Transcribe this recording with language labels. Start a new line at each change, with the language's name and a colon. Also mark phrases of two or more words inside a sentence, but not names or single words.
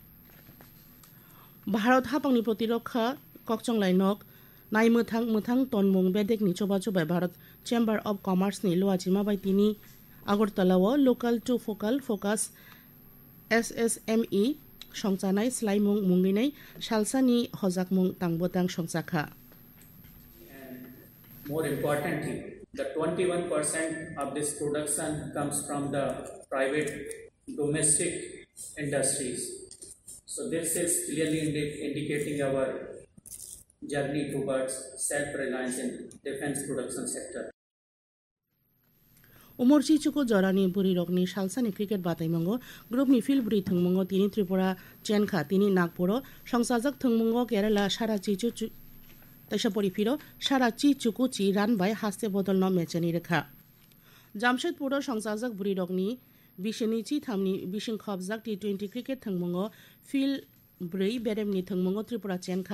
Kok Borok: भारत हापांनि प्रतिरक्षा कक्चंलाइनक नाय मोथां तनमुं बेदेकनि चबा चबाय भारत चेम्बार अफ कमार्सनि लुवाजिमा बायदिनि आगरतलाव
English: local to focal focus
Kok Borok: एसएसएमई संजानाय स्लाइमुं मुंगिनाय सालसानि हजाकमुं तांबोतां संजाखा
English: More importantly, the 21% of this production comes from the private domestic industries. So this is clearly indicating our journey towards self-reliance in defense production sector.
Kok Borok: उमरची चुको जरानी बुरी रगनी सालसानि क्रिकेट बातायमंगो ग्रुपनि फिलब्रि थंमंगो तिनी त्रिपुरा चेनखा तिनी नागपुर संसाजक थंमंगो केरला साराची चुचु तैसा परिफिरो साराची चुकुची रानबाय हास्ते बदल न मेचनि रेखा जामशेदपुर संसाजक बुरी रगनी बिशनिची थामनि बिशिं खबजाक T20 क्रिकेट थंमंगो फिल ब्रै बेरेमनि थंमंगो त्रिपुरा चेनखा